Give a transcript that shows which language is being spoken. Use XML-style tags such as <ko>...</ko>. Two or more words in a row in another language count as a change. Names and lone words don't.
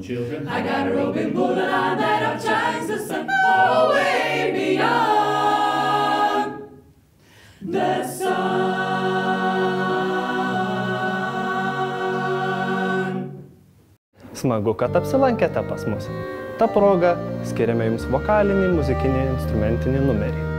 <en>I got a Robin Boola that outshines the sun. Oh, way beyond the sun.</en> <lt>Smagu, kad apsilankėte pas mus. Ta proga skiriame jums vokalinį, muzikinį, instrumentinį numerį.</lt>